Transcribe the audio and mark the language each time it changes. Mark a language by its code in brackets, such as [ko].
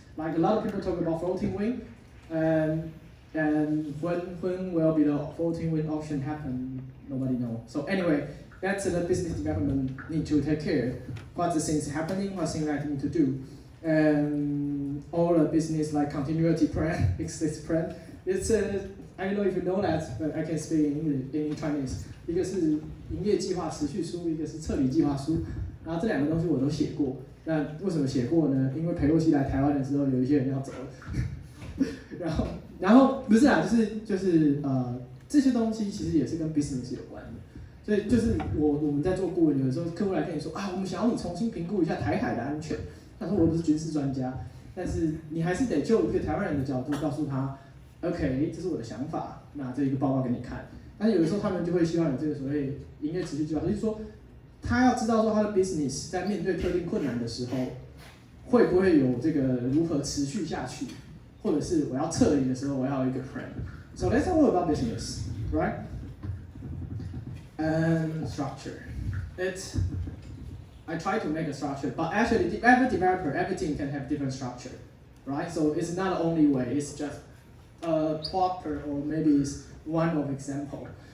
[en] Like a lot of people talk about floating wing, and when will be the floating wing option happen? Nobody knows. So anyway, that's the business development need to take care. What the things happening, what things I need to do, and all the business like continuity plan, exit plan. It's I don't know if you know that, but I can speak in Chinese. [zh] 一个是营业计划持续书，一个是撤离计划书。然后这2个东西我都写过。那为什么写过呢？因为裴洛西来台湾的时候，有一些人要走了。然后不是啊，就是这些东西其实也是跟 business 有关的。所以就是我们在做顾问，有的时候客户来跟你说啊，我们想要你重新评估一下台海的安全。他说我不是军事专家，但是你还是得就一个台湾人的角度告诉他 ，OK， 这是我的想法，那这一个报告给你看。但是有的时候他们就会希望有这个所谓营业持续计划，就是说他要知道说他的 business 在面对特定困难的时候，会不会有这个如何持续下去，或者是我要撤离的时候，我要有一个 plan。 [en] So let's talk about business, right? And structure. I try to make a structure, but actually every developer, every team can have different structure, right? So it's not the only way, it's just a proper, or maybe it's one of example.